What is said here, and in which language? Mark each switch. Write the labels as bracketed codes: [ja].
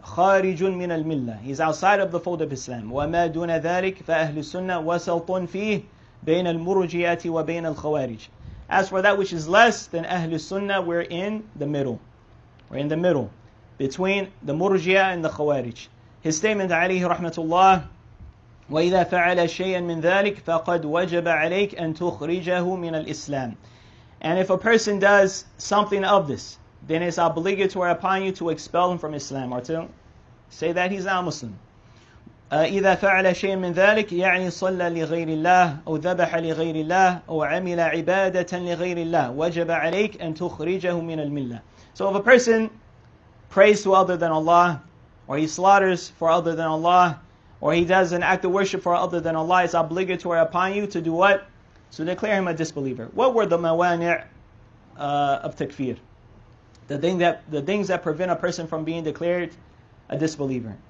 [ar] خَارِجٌ مِنَ الْمِلَّةِ. [en] He's outside of the fold of Islam. [ar] وَمَا دُونَ ذَلِكَ فَأَهْلُ السُّنَّةِ وَسَلْطٌ فِيهِ بَيْنَ الْمُرْجِئَةِ وَبَيْنَ الْخَوَارِجِ. [en] As for that which is less than Ahl Sunnah, we're in the middle. We're in the middle between the Murji'ah and the Khawarij. His statement, [ar] alayhi rahmatullah, وَإِذَا فَعَلَ شَيْئًا مِنْ ذَلِكَ فَقَدْ وَجَبَ عَلَيْكَ أَن تُخْرِجَهُ مِنَ الْإِسْلَامِ. [en] And if a person does something of this, then it's obligatory upon you to expel him from Islam, or to say that he's not Muslim. [ar] إذا فعل شيئا من ذلك يعني صلى لغير الله أو ذبح لغير الله أو عمل عبادة لغير الله وجب عليك أن تخرجه من الملة. [en] So if a person prays to other than Allah, or he slaughters for other than Allah, or he does an act of worship for other than Allah, it's obligatory upon you to do what? To declare him a disbeliever. What were the mawani' of takfir? The things that prevent a person from being declared a disbeliever.